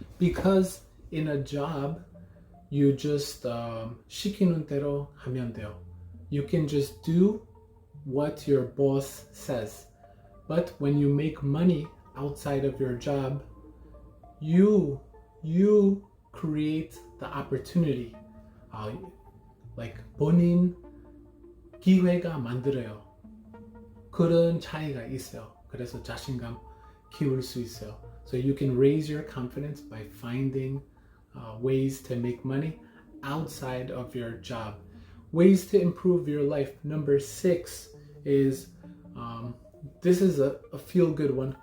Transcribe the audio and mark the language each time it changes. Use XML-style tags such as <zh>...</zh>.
<en>Because in a job, you just</en> <ko>시키는 대로 하면 돼요.</ko> <en>You can just do what your boss says. But when you make money outside of your job, you create the opportunity.</en> <ko>Like 본인 기회가 만들어요. 그런 차이가 있어요. 그래서 자신감 키울 수 있어요.</ko> <en>So you can raise your confidence by finding ways to make money outside of your job. Ways to improve your life. Number 6 is this is a feel-good one.</en>